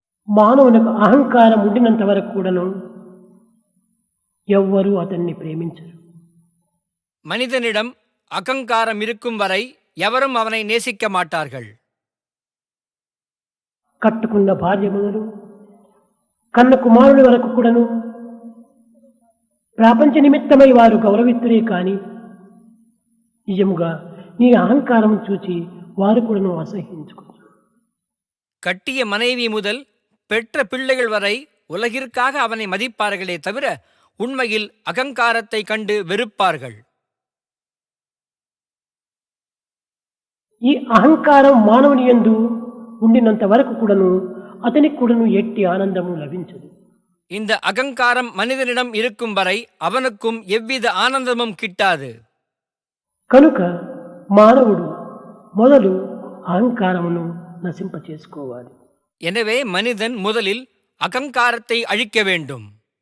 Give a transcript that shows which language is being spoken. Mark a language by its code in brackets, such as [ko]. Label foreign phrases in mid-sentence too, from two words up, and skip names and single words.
[te] మానవునికి అహంకారం ఉండినంత వరకు కూడాను ఎవ్వరూ అతన్ని ప్రేమించరు. [ta] மனிதனிடம் அகங்காரம் இருக்கும் வரை எவரும் அவனை நேசிக்க மாட்டார்கள். [te] కట్టుకున్న భార్య మొదలు కన్న కుమారుని వరకు కూడాను ప్రపంచ నిమిత్తమై వారు గౌరవిస్తురే కానీ నిజముగా నీ అహంకారం చూచి వారు కూడాను అసహించుకుంటారు. [ta] கட்டிய மனைவி முதல் பெற்ற பிள்ளைகள் வரை உலகிற்காக அவனை மதிப்பார்களே தவிர உண்மையில் அகங்காரத்தை கண்டு வெறுப்பார்கள். [te] ఈ అహంకారం మానవుని యందు ఉండినంత వరకు కూడాను అతనికి కూడాను ఎట్టి ఆనందము లభించదు. [ta] இந்த அகங்காரம் மனிதனிடம் இருக்கும் வரை அவனுக்கும் எவ்வித ஆனந்தமும் கிட்டாது. [te] కనుక మానవుడు మొదలు అహంకారమును నశింప చేసుకోవాలి. [ta] எனவே மனிதன் முதலில் அகங்காரத்தை அழிக்க வேண்டும்.